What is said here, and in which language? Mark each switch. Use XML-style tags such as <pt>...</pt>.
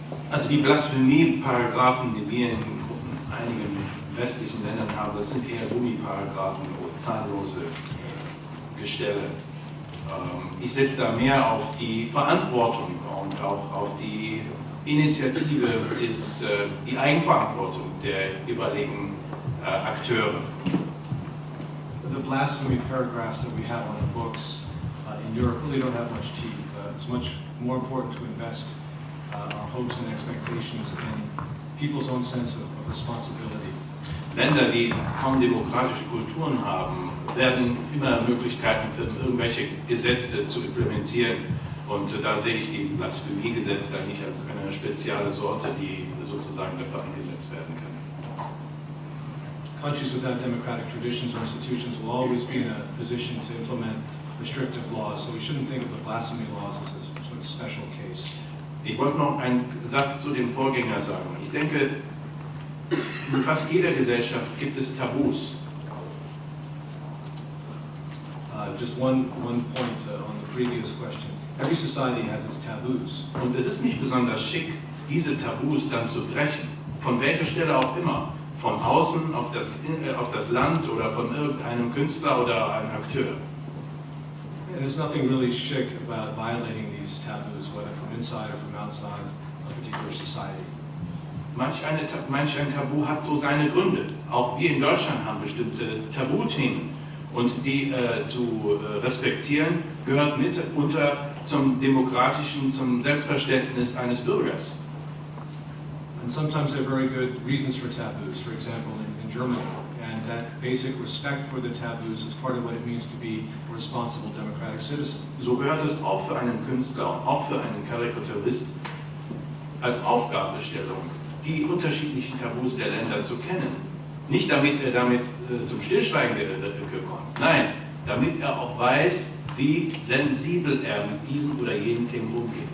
<de>Also die Blasphemie-Paragraphen, die wir in einigen westlichen Ländern haben, das sind eher Gummiparagraphen oder zahllose Gestelle. Ich setze da mehr auf die Verantwortung und auch auf die Initiative, die Eigenverantwortung der jeweiligen Akteure.</de> <en>The blasphemy paragraphs that we have on the books in Europe really don't have much teeth. It's much more important to invest our hopes and expectations in people's own sense of responsibility.</en> <de>Länder, die kaum demokratische Kulturen haben, werden immer Möglichkeiten finden, irgendwelche Gesetze zu implementieren. Und da sehe ich die Blasphemiegesetze da nicht als eine spezielle Sorte, die sozusagen dafür eingesetzt werden kann.</de> <en>Countries without democratic traditions or institutions will always be in a position to implement restrictive laws, so we shouldn't think of the blasphemy laws as a sort of special case.</en> <de>Ich wollte noch einen Satz zu dem Vorgänger sagen. Ich denke, in fast jeder Gesellschaft gibt es Tabus.</de> <en>Just one point on the previous question. Every society has its taboos.</en> <de>Und es ist nicht besonders schick, diese Tabus dann zu brechen. Von welcher Stelle auch immer. Von außen auf das Land oder von irgendeinem Künstler oder einem Akteur.</de> <en>And there's nothing really chic about violating these taboos, whether from inside or from outside a particular society.</en> <de>Manch ein Tabu hat so seine Gründe. Auch wir in Deutschland haben bestimmte Tabuthemen. Und die zu respektieren, gehört mitunter zum demokratischen, zum Selbstverständnis eines Bürgers.</de> <en>And sometimes there are very good reasons for taboos, for example, in Germany. And that basic respect for the taboos is part of what it means to be a responsible democratic citizen.</en> <de>So gehört es auch für einen Künstler und auch für einen Karikaturist als Aufgabenstellung, die unterschiedlichen Tabus der Länder zu kennen. Nicht damit er damit zum Stillschweigen kommt, nein, damit er auch weiß, wie sensibel er mit diesem oder jenem Thema umgeht.</de>